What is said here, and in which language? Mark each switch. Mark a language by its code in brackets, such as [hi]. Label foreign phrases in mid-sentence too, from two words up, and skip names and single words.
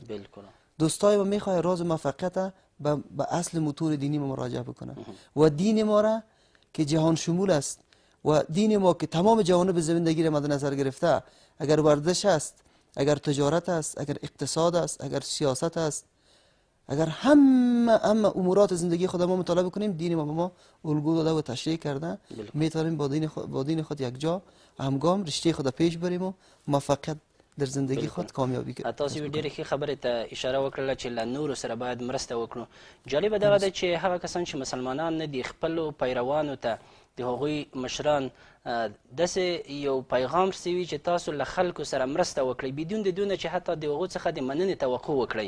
[fa] دوستای ما میخواه راز موفقیت به اصل موتور دینی ما مراجعه بکنه و دین ما را که جهان شمول است و دین ما که تمام جوانب زندگی را مد نظر گرفته، اگر ورزش است، اگر تجارت است، اگر اقتصاد است، اگر سیاست است، اگر همه امورات زندگی خود ما مطالعه بکنیم، دین ما به ما الگو داده و تشریح کرده، میتونیم با دین خود یک جا همگام رشته خود پیش بریم و موفقیت در زندگی خود کامیابی کنیم. [ps] تاسو ډیره ښه خبره ته اشاره وکړه چې له نورو سره باید مرسته وکړو. جالبه دغه ده چې هغه کسان چې مسلمانان نه دي، خپلو پیروانو ته د هغوی مشران داسې یو پیغام رسوي چې تاسو له خلکو سره مرسته وکړئ، بدون د دونه چې حتی د هغو څخه د مننې توقع وکړئ.